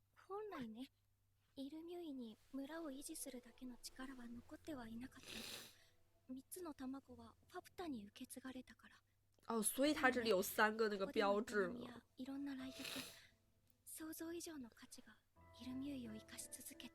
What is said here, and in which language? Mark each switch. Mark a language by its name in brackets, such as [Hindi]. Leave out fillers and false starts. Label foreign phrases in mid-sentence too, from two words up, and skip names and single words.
[Japanese] 本来ね、イルミュイに村を維持するだけの力は残ってはいなかったんだ。3つの卵はファプタに受け継がれたから。 [Chinese] 哦，所以它这里有3个那个 [Japanese] ここでの [Chinese] 标志嘛。 [Japanese] 営みやいろんな来客、想像以上の価値がイルミュイを生かし続けて。